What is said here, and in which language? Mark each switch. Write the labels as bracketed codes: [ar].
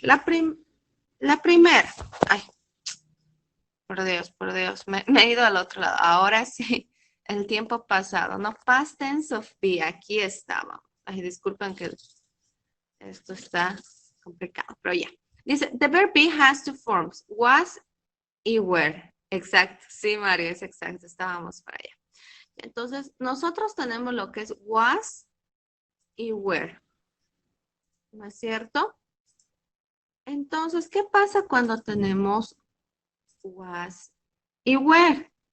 [es] La primera, ay, por Dios, me he ido al otro lado. Ahora sí, el tiempo pasado, no [en] past tense of be, [es] aquí estaba. Ay, disculpen que esto está complicado, pero ya. Dice, [en] the verb be has two forms, was [es] y [en] were. [es] Exacto, sí, Mario, es exacto, estábamos para allá. Entonces, nosotros tenemos lo que es was y were, ¿no es cierto? Entonces, ¿qué pasa cuando tenemos was y were?